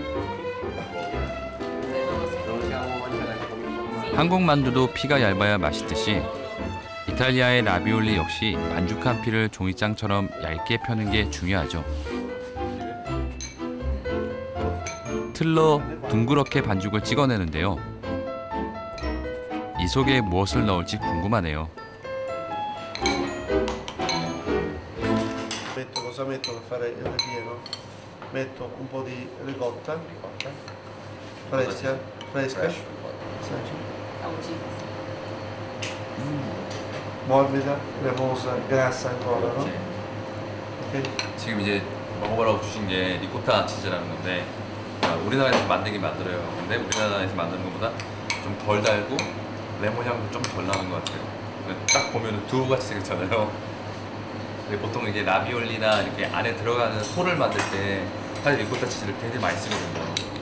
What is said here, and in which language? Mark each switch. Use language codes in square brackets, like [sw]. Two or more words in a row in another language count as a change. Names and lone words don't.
[ko] 한국 만두도 피가 얇아야 맛있듯이 이탈리아의 라비올리 역시 반죽한 피를 종이장처럼 얇게 펴는 게 중요하죠. 틀로 둥그렇게 반죽을 찍어내는데요. 이 속에 무엇을 넣을지 궁금하네요. [it] Metto cosa metto per fare il ripieno? Metto un po' di ricotta. Fresca. Fresca. Morbida, cremosa, grassa ancora, no? Ok? [ko] 지금 이제 먹어보라고 주신 게 리코타 치즈라는 건데 우리나라에서 만들긴 만들어요. 근데 우리나라에서 만드는 것보다 좀 덜 달고 레몬 향도 좀 덜 나는 것 같아요. 딱 보면 두부같이 생겼잖아요. 근데 보통 이게 라비올리나 이렇게 안에 들어가는 소를 만들 때 사실 리코타 치즈를 되게 많이 쓰거든요.